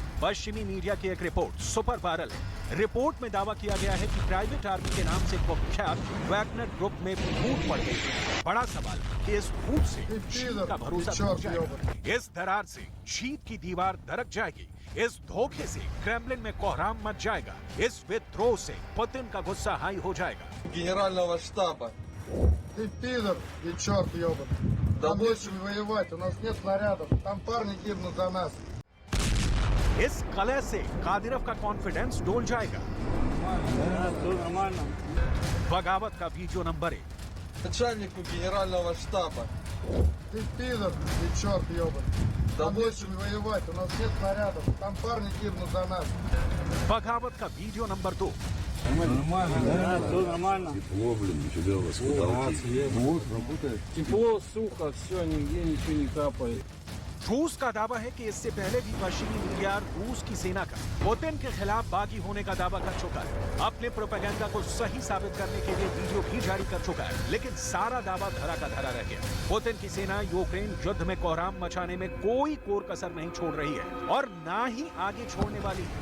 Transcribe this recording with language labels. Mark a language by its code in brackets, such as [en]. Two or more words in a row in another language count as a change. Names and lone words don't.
[hi] पश्चिमी मीडिया की एक रिपोर्ट सुपर वायरल है। रिपोर्ट में दावा किया गया है कि प्राइवेट आर्मी के नाम से कुख्यात वैगनर ग्रुप में फूट पड़ गई। बड़ा सवाल कि इस फूट से जीत का भरोसा टूट जाएगा, इस दरार से जीत की दीवार दरक जाएगी, इस धोखे से क्रेमलिन में कोहराम मच जाएगा, इस विद्रोह से पुतिन का गुस्सा हाई हो जाएगा। [ru] Генерального штаба. Ты пидор и черт ебаный. Да больше воевать, у нас нет снарядов. Там парни гибнут за нас. [hi] इस कलह से कादिरव का कॉन्फिडेंस डोल जाएगा। बगावत का [en] video number [hi] 1। [ru] Начальнику генерального штаба. Ты пидор, ты черт ебаный. Да больше воевать, у нас нет снарядов. Там парни гибнут за нас. [hi] बगावत का [en] video number [hi] 2। [ru] Нормально, да, все нормально. Тепло, блин, нифига у вас потолки. Вот, работает. Тепло, сухо, все, нигде ничего не капает. [hi] रूस का दावा है कि इससे पहले भी पश्चिमी मीडिया रूस की सेना का पुतिन के खिलाफ बागी होने का दावा कर चुका है। अपने प्रोपेगेंडा को सही साबित करने के लिए वीडियो भी जारी कर चुका है, लेकिन सारा दावा धरा का धरा रह गया। पुतिन की सेना यूक्रेन युद्ध में कोहराम मचाने में कोई कोर कसर नहीं छोड़ रही है और ना ही आगे छोड़ने वाली है।